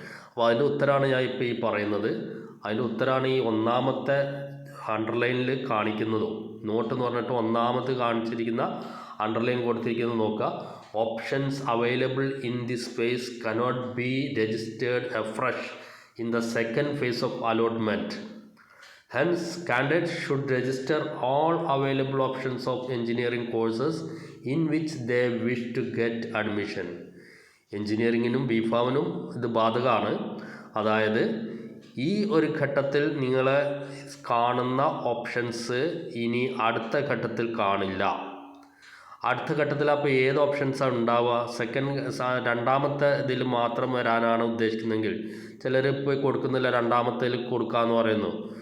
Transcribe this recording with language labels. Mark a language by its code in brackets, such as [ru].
[ml] അപ്പോൾ അതിൻ്റെ ഉത്തരമാണ് ഞാൻ ഇപ്പോൾ ഈ പറയുന്നത്. അതിൻ്റെ ഉത്തരമാണ് ഈ ഒന്നാമത്തെ അണ്ടർലൈനിൽ കാണിക്കുന്നതും നോട്ട് എന്ന് പറഞ്ഞിട്ട് ഒന്നാമത് കാണിച്ചിരിക്കുന്ന അണ്ടർലൈൻ കൊടുത്തിരിക്കുന്നത് നോക്കുക. [en] Options available in this phase cannot be registered afresh in the second phase of allotment. Hence, candidates should register all available options of engineering courses in which they wish to get admission. [ml] എൻജിനീയറിങ്ങിനും B ഫാമിനും ഇത് ബാധകമാണ്. അതായത് ഈ ഒരു ഘട്ടത്തിൽ നിങ്ങൾ കാണുന്ന options ഇനി അടുത്ത ഘട്ടത്തിൽ കാണില്ല. അടുത്ത ഘട്ടത്തിൽ അപ്പോൾ ഏത് ഓപ്ഷൻസാണ് ഉണ്ടാവുക? രണ്ടാമത്തെ ഇതിൽ മാത്രം വരാനാണ് ഉദ്ദേശിക്കുന്നതെങ്കിൽ ചിലർ ഇപ്പോൾ കൊടുക്കുന്നില്ല, രണ്ടാമത്തേൽ കൊടുക്കാമെന്ന് പറയുന്നു.